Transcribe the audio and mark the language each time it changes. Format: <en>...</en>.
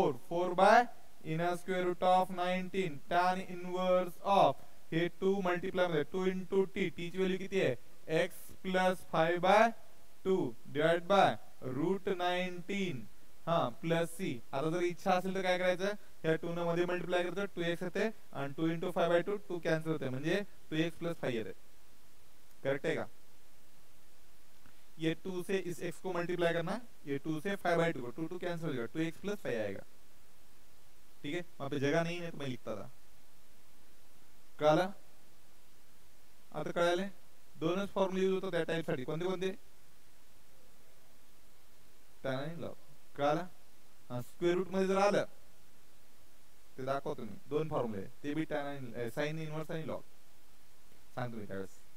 <mr>4 bye inner square route of 19 tan inverse of हे 2 multiply मध्ये 2 into t ची value किती आहे x plus 5/2 divide by root 19 हा प्लस c. आता जर इच्छा असेल तर काय करायचं या 2 न मध्ये मल्टिप्लाय करतो 2x येते आणि 2 into 5/2 2 कॅन्सल होते म्हणजे 2x प्लस 5 येते.</mr> <hi>करेक्ट है का? ये 2 से इस x को मल्टीप्लाई करना ये 2 से 5/2 को 2 कैंसिल हो जाएगा 2x प्लस 5 आएगा. ठीक है वहां पे जगह नहीं है तो मैं लिखता था</hi> <mr>कळालं. आता कळाले दोनच फॉर्म्युला यूज होतो त्या टाइप साठी कोणते tan आणि log कळालं. स्क्वेअर रूट मध्ये जर आलं ते दाखवतो मी दोन फॉर्म्युले ते बी tan आणि sin इनवर्स आणि log सांगतो मी त्यावेळेस.</mr>